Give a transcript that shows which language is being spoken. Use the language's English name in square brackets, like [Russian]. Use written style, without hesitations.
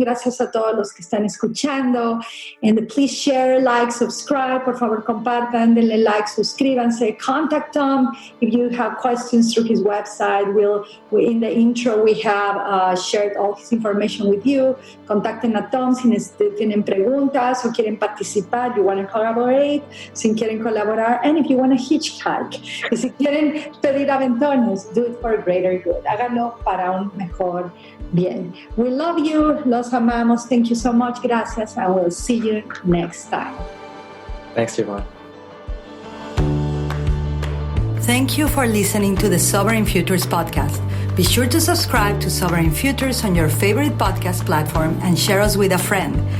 [Spanish] Gracias a todos los que están escuchando. [English] And please share, like, subscribe. [Spanish] Por favor, compartan, denle like, suscríbanse. [English] Contact Tom if you have questions through his website. In the intro, we have shared all his information with you. [Spanish] Contacten a Tom si tienen preguntas o quieren participar. [English] You want to collaborate. [Spanish] Si quieren colaborar. [English] And if you want to hitchhike. [Spanish] Y si quieren pedir aventones, [English] do it for a greater good. [Spanish] Háganlo para un mejor bien. [English] We love you. [Spanish] Los amamos. [English] Thank you so much. [Spanish] Gracias. [English] And we'll see you next time. Thanks, Yvonne. Thank you for listening to the Sovereign Futures podcast. Be sure to subscribe to Sovereign Futures on your favorite podcast platform and share us with a friend.